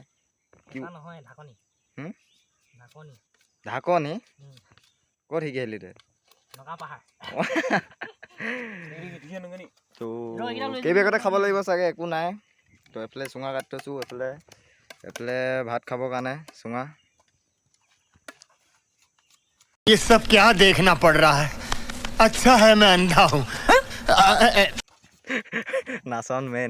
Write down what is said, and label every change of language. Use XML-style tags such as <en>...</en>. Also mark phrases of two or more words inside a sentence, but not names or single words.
<as>কি নহয়, ঢাকনি। ঢাকনি ক'ত শিকি আহিলি তই? তো কেইবেগতে খাব লাগিব চাগে, একো নাই। তো এইফালে চুঙা কাটি থৈছোঁ, এইফালে ভাত খাবৰ কাৰণে চুঙা।</as> <hi>ये सब क्या देखना पड़ रहा है? अच्छा है मैं अंधा हूँ।</hi> <as>নাচন মেইন।</as>